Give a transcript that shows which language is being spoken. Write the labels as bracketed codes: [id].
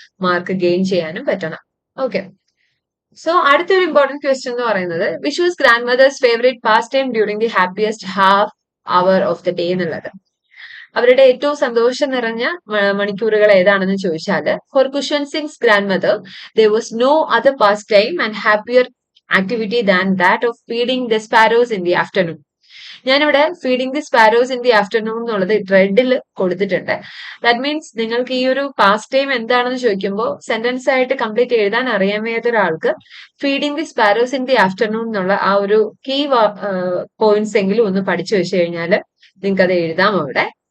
[ml] Mark gain ചെയ്യാനും പറ്റണം. Okay, so അടുത്തൊരു ഇമ്പോർട്ടന്റ് ക്വസ്റ്റ്യൻ എന്ന് പറയുന്നത്, [en] which was grandmother's favourite pastime during the happiest half hour of the day [ml] എന്നുള്ളത്. അവരുടെ ഏറ്റവും സന്തോഷം നിറഞ്ഞ മണിക്കൂറുകൾ ഏതാണെന്ന് ചോദിച്ചാൽ, [en] For Khushwant Singh's grandmother there was no other pastime and happier activity than that of feeding the sparrows in the afternoon. [ml] ഞാനിവിടെ [en] feeding the sparrows in the afternoon [ml] എന്നുള്ളത് റെഡിൽ കൊടുത്തിട്ടുണ്ട്. ദാറ്റ് മീൻസ് നിങ്ങൾക്ക് ഈ ഒരു പാസ്റ്റ് ടൈം എന്താണെന്ന് ചോദിക്കുമ്പോൾ sentence ആയിട്ട് complete എഴുതാൻ അറിയാൻ വയ്യാത്ത ഒരാൾക്ക് [en] feeding the sparrows in the afternoon [ml] എന്നുള്ള ആ ഒരു കീ പോയിന്റ്സ് എങ്കിലും ഒന്ന് പഠിച്ചു വെച്ച് കഴിഞ്ഞാൽ നിങ്ങൾക്ക് അത് എഴുതാം അവിടെ.